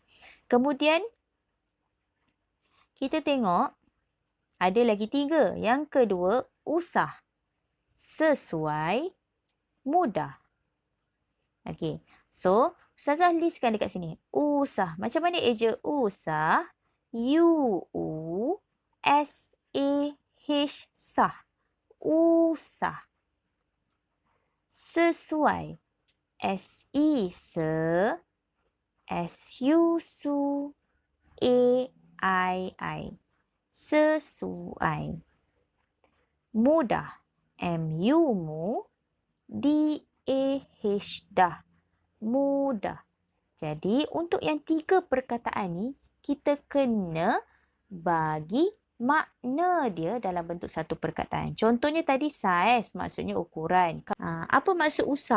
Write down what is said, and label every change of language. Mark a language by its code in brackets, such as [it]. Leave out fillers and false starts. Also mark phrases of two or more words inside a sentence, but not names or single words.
[ms] Kemudian, kita tengok ada lagi 3. Yang kedua, usah. Sesuai, mudah. Okey. So, Ustazah listkan dekat sini. Usah. Macam mana eja usah? U-U-S-A-H. Sah. Usah. Sesuai. S-I. Se. S-U. Su. A-I-I. Sesuai. Mudah. M-U-Mu. D-A-H. Dah. Mudah. Jadi, untuk yang 3 perkataan ni, kita kena bagi makna dia dalam bentuk satu perkataan. Contohnya tadi saiz, maksudnya ukuran. Apa maksud usah?